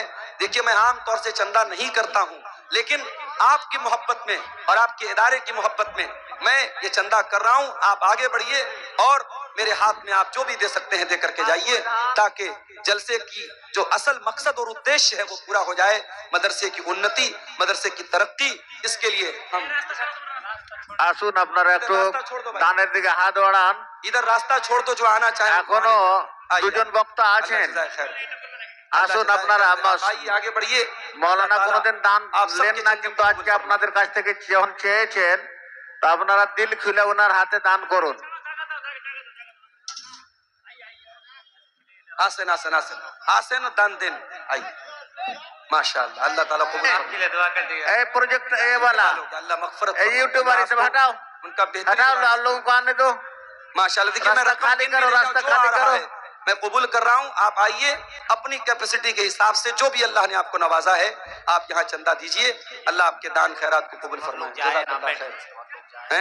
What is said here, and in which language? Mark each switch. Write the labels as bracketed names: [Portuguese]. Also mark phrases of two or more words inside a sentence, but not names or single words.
[Urdu] دیکھیے میں عام طور سے چندہ نہیں کرتا ہوں، لیکن آپ کی محبت میں اور آپ کے ادارے کی محبت میں میں یہ چندہ کر رہا ہوں۔ آپ آگے بڑھیے اور میرے ہاتھ میں آپ جو بھی دے سکتے ہیں دے کر کے جائیے، تاکہ جلسے کی جو اصل مقصد اور ادیش ہے وہ پورا ہو جائے، مدرسے کی انتی، مدرسے کی ترقی، اس کے لیے ہم [Bangla] আসুন আপনারা একটু দানের দিকে হাত বাড়ান। [Urdu] ادھر راستہ چھوڑ دو جو آنا چاہیں۔ [Bangla] এখনো দুজন বক্তা আছেন, আসুন আপনারা। [Urdu] آئیے آگے بڑھیے۔ [Bangla] মৌলানা কোনোদিন দান নেন না, কিন্তু আজকে আপনাদের কাছ থেকে যখন চেয়েছেন তো আপনারা দিল খুলে ওনার হাতে দান করুন। আসুন আসুন আসুন আসুন দান দিন [Urdu] آئیے ماشاءاللہ، اللہ تعالیٰ قبول فرمائے۔ [Bangla] এই প্রজেক্ট এ वाला [Urdu] اللہ مغفرت [Bangla] এই ইউটিউবার সব হটাও [Urdu] ان کا بہترین ہٹاؤ، لوگوں کو آنے دو۔ ماشاءاللہ۔ دیکھیے میں راستہ خالی کرو، راستہ جو آ خالی رہا کرو۔ ہے میں قبول کر رہا ہوں، آپ آئیے اپنی کیپیسٹی کے حساب سے جو بھی اللہ نے آپ کو نوازا ہے آپ یہاں چندہ دیجئے، اللہ آپ کے دان خیرات کو قبول فرمائے۔ جزاک اللہ خیر۔